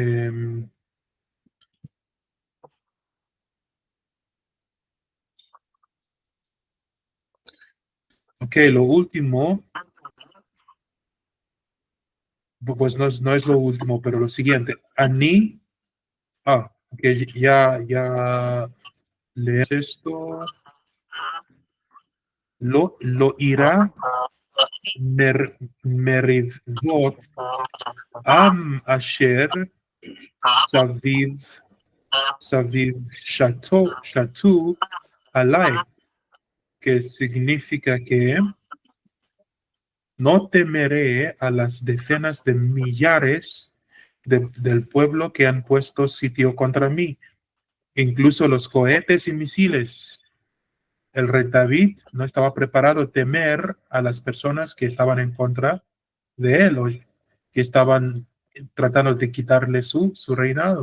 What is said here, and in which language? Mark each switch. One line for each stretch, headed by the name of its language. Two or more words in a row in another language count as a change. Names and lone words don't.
Spanish: Ok, lo último, pues no es lo último, pero lo siguiente. Ani, ok, ya lees esto.
Hebrew: לא אירא מרבבות עם אשר סביב שתו עלי.
Spanish: que significa que no temeré a las decenas de millares del pueblo que han puesto sitio contra mí, incluso los cohetes y misiles. El rey David no estaba preparado a temer a las personas que estaban en contra de él, o que estaban tratando de quitarle su reinado.